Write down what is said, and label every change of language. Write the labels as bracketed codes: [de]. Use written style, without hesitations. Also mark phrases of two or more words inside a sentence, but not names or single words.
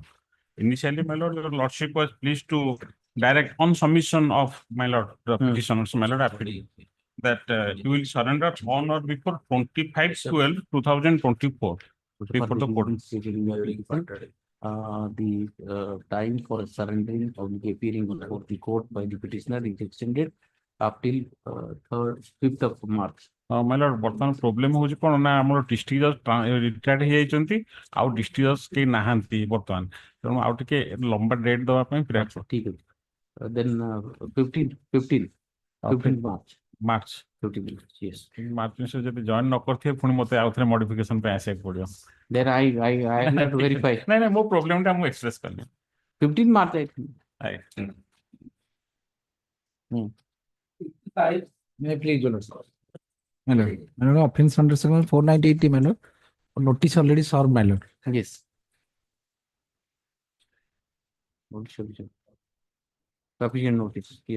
[en] Initially, my lord, your lordship was pleased to direct on submission of my lord, the petitioners, my lord, affidavit, that you will surrender on or before 25/12/2024 before the court. The time for surrendering or appearing before the court by the petitioner is extended up till 5th of March. My lord, [or] ବର୍ତ୍ତମାନ ପ୍ରୋବ୍ଲେମ ହଉଛି କଣ ନା ଆମର [en] district judge retired [or] ହେଇଯାଇଛନ୍ତି ଆଉ [en] district judge [or] କେହି ନାହାନ୍ତି ବର୍ତ୍ତମାନ, ତେଣୁ ଆଉ ଟିକେ ଲମ୍ବା ଡେଟ୍ ଦେବା ପାଇଁ ପ୍ରୟାସ। ଠିକ ଅଛି। [en] Then 15 March. [or] ମାର୍ଚ୍ଚ [en] 15 yes. [or] ମାର୍ଚ୍ଚ ମାସରେ ଯଦି ଜଏନ୍ ନ କରିଥିବେ ପୁଣି ମତେ ଆଉ ଥରେ ମଡିଫିକେସନ ପାଇଁ ଆସିବାକୁ ପଡିବ। [en] Then I have to verify. [or] ନାଇଁ ନାଇଁ ମୋ ପ୍ରୋବ୍ଲେମଟା ମୁଁ ଏକ୍ସପ୍ରେସ କଲି। [en] 15 March I think. May I please, Your Lordship? My lord, offense under section 498, my lord. Notice already served, my lord. Yes. Sufficient notice. Yes.